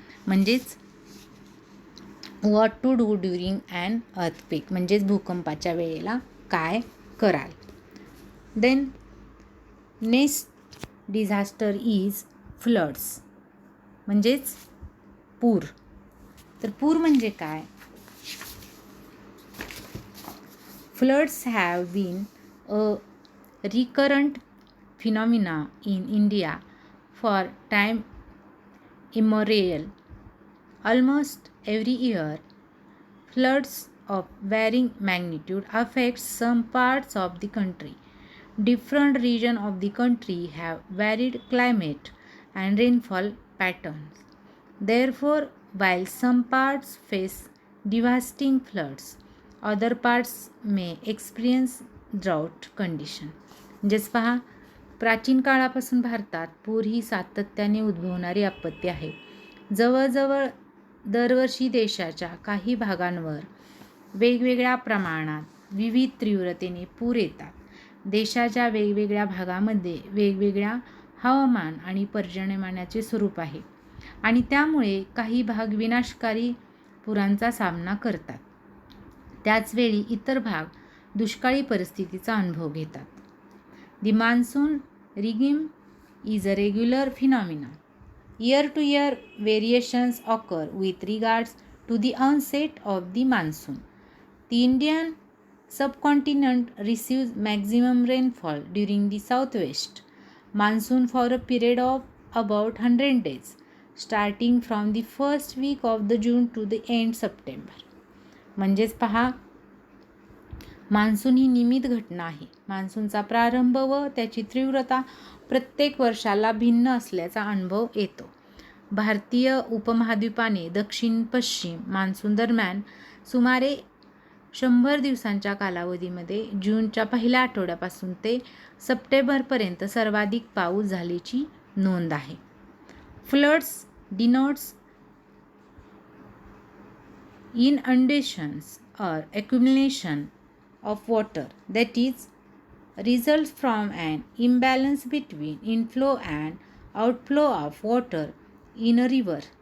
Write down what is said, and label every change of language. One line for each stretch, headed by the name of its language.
Marathi: म्हणजेच
English: what to do during and earthquake
Marathi: म्हणजेच भूकंपाच्या वेळेला काय कराल.
English: then next disaster is floods,
Marathi: म्हणजेच पूर. तर पूर म्हणजे काय.
English: Floods have been a recurrent phenomena in India for time immemorial. Almost every year, floods of varying magnitude affect some parts of the country. Different regions of the country have varied climate and rainfall patterns. Therefore, while some parts face devastating floods, other parts may experience drought condition.
Marathi: म्हणजेच पहा, प्राचीन काळापासून भारतात पूर ही सातत्याने उद्भवणारी आपत्ती आहे. जवळजवळ दरवर्षी देशाच्या काही भागांवर वेगवेगळ्या प्रमाणात विविध तीव्रतेने पूर येतात. देशाच्या वेगवेगळ्या भागामध्ये वेगवेगळ्या हवामान आणि पर्जन्यमानाचे स्वरूप आहे आणि त्यामुळे काही भाग विनाशकारी पुरांचा सामना करतात. त्याचवेळी इतर भाग दुष्काळी परिस्थितीचा अनुभव घेतात.
English: The monsoon regime is a regular phenomenon. Year-to-year variations occur with regards to the onset of the monsoon. The Indian subcontinent receives maximum rainfall during the southwest monsoon for a period of about 100 days, starting from the first week of the June to the end September.
Marathi: म्हणजेच पहा, monsoon ही नियमित घटना आहे. मान्सूनचा प्रारंभ व त्याची तीव्रता प्रत्येक वर्षाला भिन्न असल्याचा अनुभव येतो. भारतीय उपमहाद्वीपाने दक्षिण पश्चिम मान्सून दरम्यान सुमारे 100 दिवसांच्या कालावधीमध्ये जूनच्या पहिल्या आठवड्यापासून ते सप्टेंबरपर्यंत सर्वाधिक पाऊस झाल्याची नोंद आहे.
English: Floods denotes inundations or accumulation of water that is results from an imbalance between inflow and outflow of water in a river.